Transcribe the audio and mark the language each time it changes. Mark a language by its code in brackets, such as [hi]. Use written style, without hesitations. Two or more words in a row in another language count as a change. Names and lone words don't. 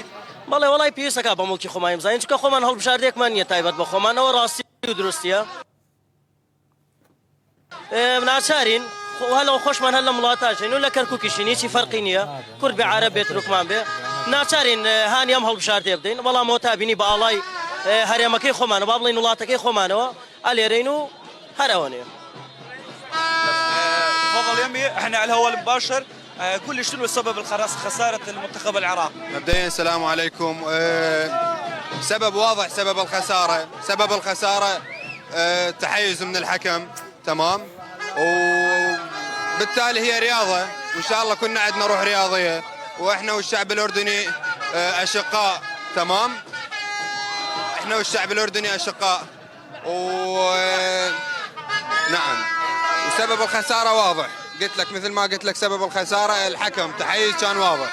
[ckb] بەڵێ وەڵی پێویستەکە بە مڵکی خۆمان بزانین چونکە خۆمان هەڵبژاردێکمان نییە تایبەت بە خۆمانەوە ڕاستی و دروستیە ناچارین هەلەوە خۆشمان هەر لە وڵاتاژین و لە کەرکووکیشین هیچی فەرقی نییە کورد بێ عەرەب بێت تورکمان بێ ناچارین هانی ئەم هەڵبژاردێ بدەین بەڵام ئەوە تابینی بە ئاڵای هەرێمەکەی خۆمانە با بڵین وڵاتەکەی خۆمانەوە ئەلێرەین و هەر ئەوەنێ. [ar] تفضل يمي احنا على الهواء المباشر قول لي شنو سبب خسارة المنتخب العراقي؟ مبدئيا السلام عليكم. سبب واضح سبب الخسارة تحيز من الحكم تمام وبالتالي هي رياضة وإن شاء الله كنا عندنا روح رياضية وإحنا والشعب الأردني أشقاء تمام إحنا والشعب الأردني أشقاء نعم وسبب الخسارة واضح قلت لك مثل ما قلت لك سبب الخسارة الحكم تحيز كان واضح.